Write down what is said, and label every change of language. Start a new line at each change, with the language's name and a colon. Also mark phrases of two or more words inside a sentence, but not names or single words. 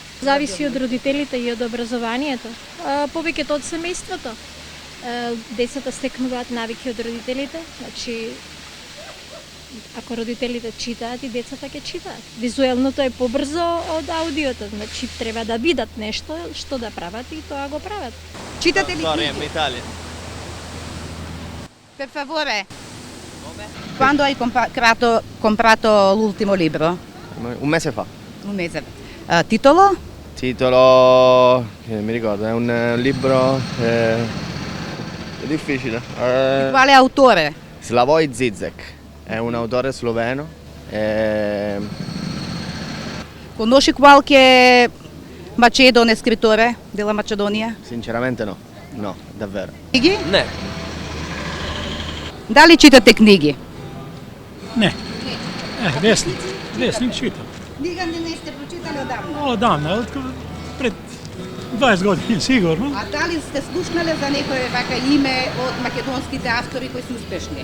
Macedonian: Зависи од родителите и од образованието. Повеќето од семејството. Децата стекнуваат навики од родителите, значи ако родителите читаат и децата ќе читаат. Визуелното е побрзо од аудиото, значи треба да видат нешто што да прават и тоа го прават. Читате ли
Italian: Storia in
Macedonian: книги?
Italian: Italia. Per favore. Quando hai comprato l'ultimo libro? Un mese fa. Un mese. Titolo? Titolo, che mi ricordo, è un libro è difficile. Quale autore? Slavoj Zizek, è un autore sloveno. Conosci qualche macedone scrittore della Macedonia? Sinceramente no, no, davvero.
Macedonian: Книги? Ne. Дали читате книги? Не. Весник читам. Книга не сте прочитали одавна. Одамна, пред 20 години сигурно. А дали сте слушнале за некој вака име од македонските автори кои се успешни?